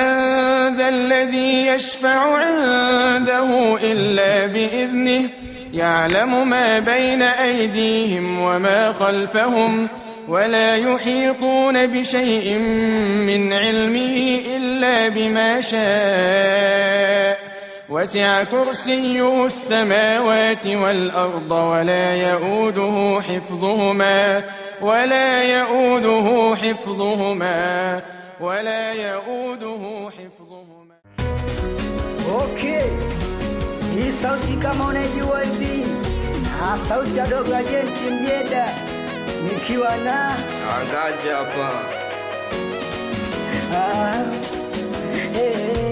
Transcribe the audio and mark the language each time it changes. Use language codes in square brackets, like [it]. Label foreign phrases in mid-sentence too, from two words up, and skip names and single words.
[ar] ذا الذي يشفع عنده إلا بإذنه يعلم ما بين أيديهم وما خلفهم ولا يحيطون بشيء من علمه إلا بما شاء وسع كرسيه السماوات والأرض ولا يؤوده حفظهما [sw] Okay, hii sauti kama unajua hivi, sauti ya Dogo Agenti Mjeda nikiwa na Angaje hapa.